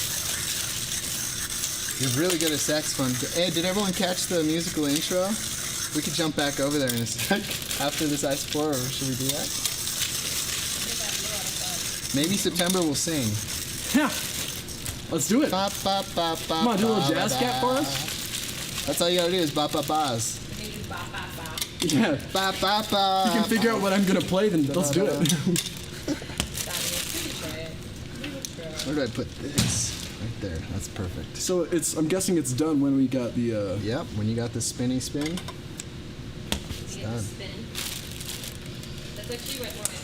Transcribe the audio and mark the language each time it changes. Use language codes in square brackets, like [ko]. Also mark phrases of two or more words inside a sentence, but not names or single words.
[en] You're really good at saxophone. Hey, did everyone catch the musical intro? We could jump back over there in a sec after this ice pour over. Should we do that? Maybe September will sing. Yeah. Let's do it. Ba, ba, ba, ba, Come on, do a little ba, jazz ba, cat for ba. us. That's all you gotta do is ba ba bas. Yeah. Ba ba ba. You can figure out what I'm gonna play, then let's do it. Where do I put this? Right there. That's perfect. So I'm guessing it's done when we got the. Yep. When you got the spinny spin, it's done. That's actually what I